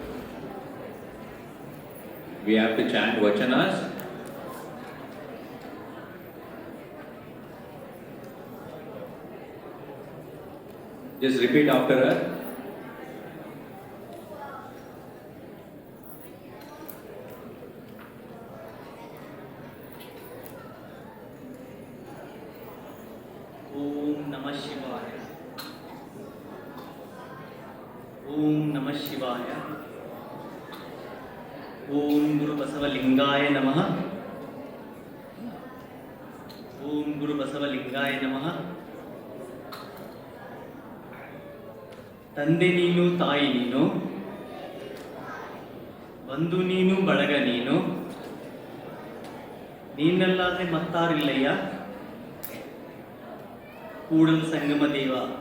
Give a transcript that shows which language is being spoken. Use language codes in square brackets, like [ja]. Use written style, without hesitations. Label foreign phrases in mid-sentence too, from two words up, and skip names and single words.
[en] we have to chant vachanas. Just repeat after her. [sa] ओं नमः शिवाय. ओं नमः शिवाय. ओं गुरु बसवलिङ्गाय नमः. ओं गुरु बसवलिङ्गाय नमः. [kn] ತಂದೆ ನೀನು ತಾಯಿ ನೀನು ಬಂಧು ನೀನು ಬಳಗ ನೀನು ನೀನಲ್ಲಾದ್ರೆ ಮತ್ತಾರಿಲ್ಲಯ್ಯ ಕೂಡಲ ಸಂಗಮ ದೇವ.